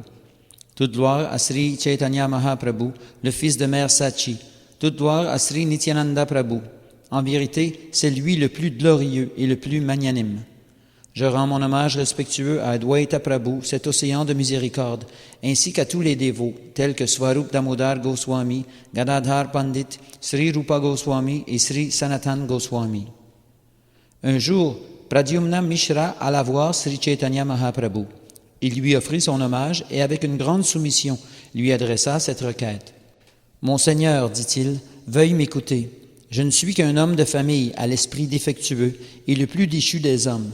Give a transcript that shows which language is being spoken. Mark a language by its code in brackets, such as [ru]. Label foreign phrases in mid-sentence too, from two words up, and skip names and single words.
[fr] Toute gloire à Sri Chaitanya Mahaprabhu, le fils de Mère Sachi. Toute gloire à Sri Nityananda Prabhu. En vérité, c'est lui le plus glorieux et le plus magnanime. Je rends mon hommage respectueux à Adwaita Prabhu, cet océan de miséricorde, ainsi qu'à tous les dévots, tels que Swarup Damodar Goswami, Gadadhar Pandit, Sri Rupa Goswami et Sri Sanatan Goswami. Un jour, Pradyumna Mishra alla voir Sri Chaitanya Mahaprabhu. Il lui offrit son hommage et avec une grande soumission lui adressa cette requête. « Mon Seigneur, dit-il, veuille m'écouter. Je ne suis qu'un homme de famille à l'esprit défectueux et le plus déchu des hommes.